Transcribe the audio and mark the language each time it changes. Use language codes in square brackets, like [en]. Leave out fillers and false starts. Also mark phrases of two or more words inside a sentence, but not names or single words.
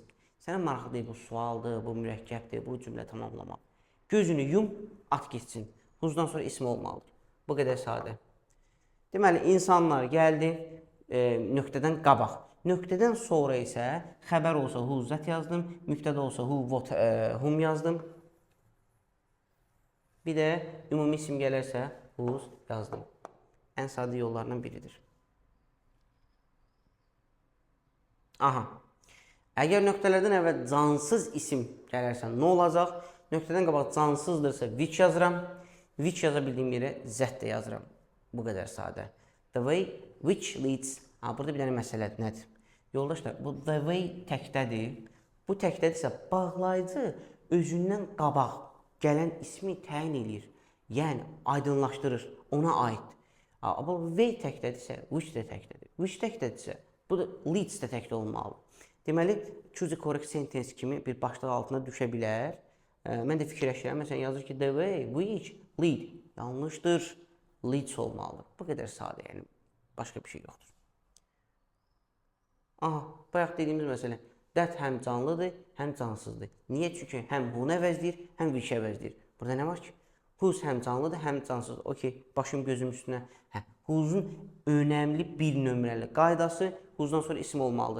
[az] Sənə maraqlı deyil, bu sualdır, bu mürəkkəbdir, bu cümlə tamamlamaq. Gözünü yum, at geçsin. Who'dan sonra isim olmalıdır. Bu qədər sadə. Deməli, insanlar gəldi nöqtədən qabaq. Nöqtədən sonra isə xəbər olsa who zət yazdım, mübtədə olsa [en] who, what, whom [az] yazdım. Bir də ümumi isim gələrsə whose yazdım. Ən sadə yollarından biridir. Aha. Əgər nöqtələrdən əvvəl cansız isim gələrsə nə olacaq? Nöqtədən qabaq cansızdırsa which yazıram. Which yaza bildiyim yerə zət də yazıram. Bu qədər sadə. [en] The way which leads. [az] Burada bir dənə məsələdir. Nədir? Yoldaşlar, bu [en] the way [az] təkdədir. Bu təkdədirsə bağlayıcı özündən qabaq gələn ismi təyin edir. Yəni, aydınlaşdırır. Ona aid. Amma way təkdədirsə, which də təkdədir. Which təkdədirsə, bu da leads də təkdə olmalıdır. Deməli, [en] choose a correct sentence [az] kimi bir başlıq altına düşə bilər. Mən də fikirləşirəm, məsələn, yazır ki, [en] the way, which, lead. [az] Yanlışdır, leads olmalıdır. Bu qədər sadə, yəni, başqa bir şey yoxdur. Aha, bayaq dediyimiz məsələ, that həm canlıdır, həm cansızdır. Niyə? Çünki həm bunu əvəzləyir, həm which əvəzləyir. Burada nə var ki? Whose həm canlıdır, həm cansız. Okey, başım gözüm üstünə. Hə, whose'un önəmli bir nömrəli qaydası whose'dan sonra isim olmalıdır.